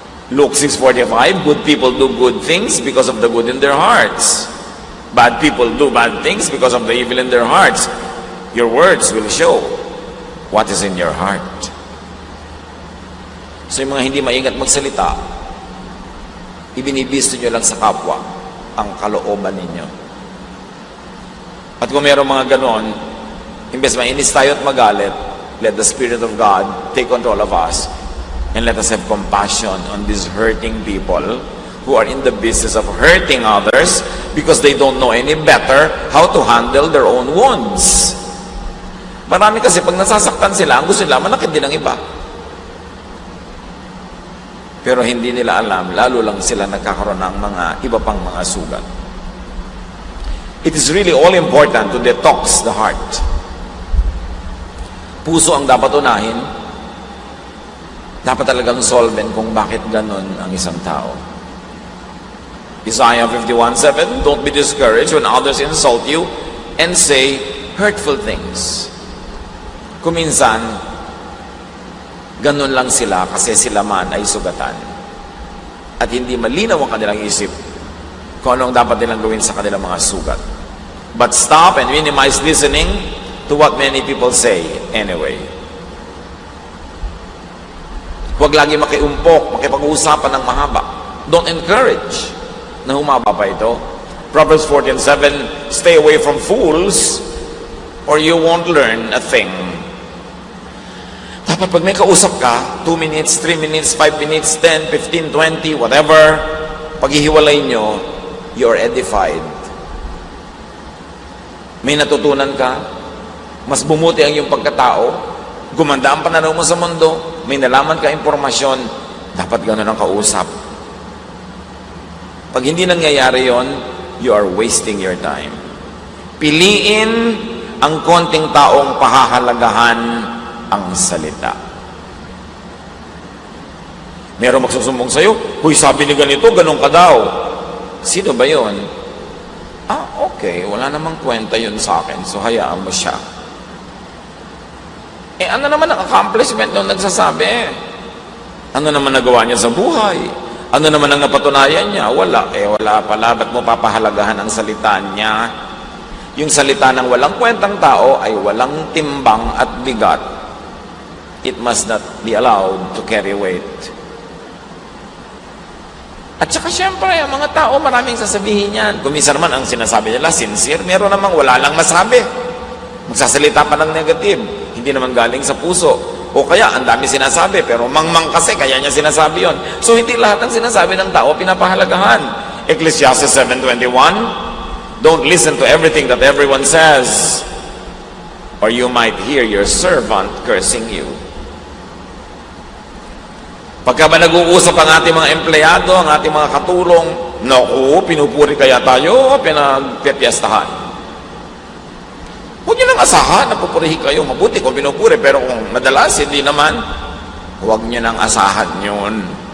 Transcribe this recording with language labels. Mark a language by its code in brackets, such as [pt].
[en] Luke 6:45, good people do good things because of the good in their hearts. Bad people do bad things because of the evil in their hearts. Your words will show what is in your heart. [tl] So yung mga hindi maingat magsalita, ibinibisto nyo lang sa kapwa ang kalooban ninyo. At kung mayroong mga ganon, imbes mainis tayo at magalit, [en] let the Spirit of God take control of us and let us have compassion on these hurting people who are in the business of hurting others because they don't know any better how to handle their own wounds. [tl] Marami kasi pag nasasaktan sila, ang gusto nila, manakit din ang iba. Pero hindi nila alam, lalo lang sila nagkakaroon ng mga iba pang mga sugat. [en] It is really all important to detox the heart. [tl] Puso ang dapat unahin. Dapat talagang solven kung bakit ganun ang isang tao. [en] Isaiah 51:7, don't be discouraged when others insult you and say hurtful things. [tl] Kuminsan, ganun lang sila kasi sila man ay sugatan. At hindi malinaw ang kanilang isip kung anong dapat nilang gawin sa kanilang mga sugat. [en] But stop and minimize listening to what many people say anyway. [tl] Huwag lagi makiumpok, makipag-uusapan ng mahaba. [en] Don't encourage [tl] na humaba pa ito. [en] Proverbs 14:7, stay away from fools or you won't learn a thing. [tl] Dapat pag may kausap ka, 2 minutes, 3 minutes, 5 minutes, 10, 15, 20, whatever, paghihiwalay nyo, [en] you're edified. [tl] May natutunan ka, mas bumuti ang iyong pagkatao, gumanda ang pananaw mo sa mundo, may nalaman ka impormasyon, dapat gano'n ang kausap. Pag hindi nangyayari yon, [en] you are wasting your time. [tl] Piliin ang konting taong pahahalagahan ang salita. Meron magsusumbong sa'yo, huy, sabi ni ganito, ganun ka daw. Sino ba yon? Okay, wala namang kwenta yun sa akin, so hayaan mo siya. Ano naman ang accomplishment nung nagsasabi? Ano naman nagawa niya sa buhay? Ano naman ang napatunayan niya? Wala. Wala pala. Ba't mo papahalagahan ang salita niya? Yung salita ng walang kwentang tao ay walang timbang at bigat. [en] It must not be allowed to carry weight. [tl] At saka syempre, ang mga tao maraming sasabihin yan. Kung minsan naman ang sinasabi nila, sincere, meron namang wala lang masabi. Magsasalita pa ng negative. Hindi naman galing sa puso. O kaya, ang dami sinasabi, pero mangmang kasi, kaya niya sinasabi yon. So, hindi lahat ng sinasabi ng tao pinapahalagahan. [en] Ecclesiastes 7:21, don't listen to everything that everyone says, or you might hear your servant cursing you. [tl] Pagka ba nag-uusap ang ating mga empleyado, ang ating mga katulong, naku, pinupuri kaya tayo, pinagpipiestahan. Huwag nyo nang asahan na pupurihin kayo. Mabuti kung pinupuri, pero kung madalas, hindi naman, huwag nyo nang asahan yun.